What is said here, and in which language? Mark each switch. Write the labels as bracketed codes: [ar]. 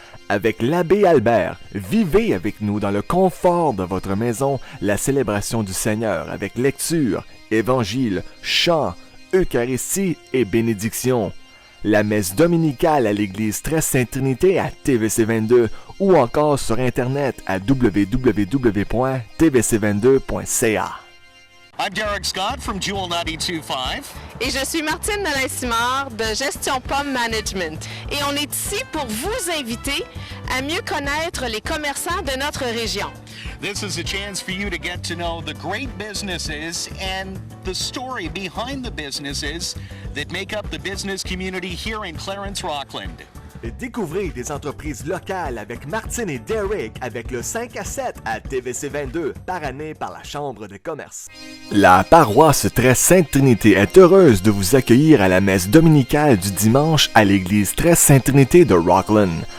[fr] Avec l'abbé Albert, vivez avec nous dans le confort de votre maison la célébration du Seigneur avec lecture, évangile, chant, Eucharistie et bénédiction. La messe dominicale à l'église Très Sainte Trinité à TVC 22 ou encore sur internet à www.tvc22.ca. [en] I'm Derek Scott from Jewel 92.5. [fr] Et je suis Martine Nolin-Simard de Gestion Pomme Management. Et on est ici pour vous inviter à mieux connaître les commerçants de notre région. [en] This is a chance for you to get to know the great businesses and the story behind the businesses that make up the business community here in Clarence-Rockland. [fr] Découvrez des entreprises locales avec Martine et Derek avec le 5 à 7 à TVC 22 par année par la Chambre de commerce. La paroisse Très Sainte Trinité est heureuse de vous accueillir à la messe dominicale du dimanche à l'église Très Sainte Trinité de Rockland.